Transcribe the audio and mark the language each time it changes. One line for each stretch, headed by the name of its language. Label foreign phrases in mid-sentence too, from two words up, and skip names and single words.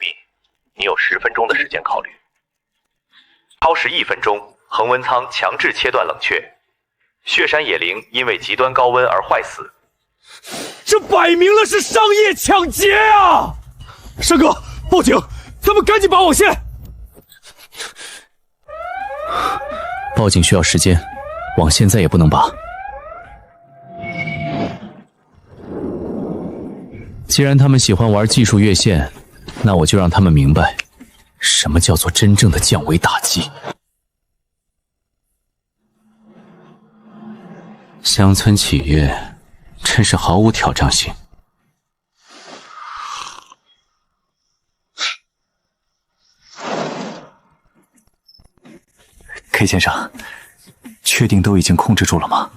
Chinese: 你有10分鐘的時間考慮，超時1分鐘，恆溫艙強制切斷冷卻，雪山野靈因為極端高溫而壞死。這擺明了是商業搶劫啊！山哥，報警！咱們趕緊拔網線。報警需要时间，网线再也不能拔。既然他们喜欢玩技術越線，那我就讓他們明白，什麼叫做真正的降維打擊。鄉村企業真是毫無挑戰性。K 先生，確定都已經控制住了嗎？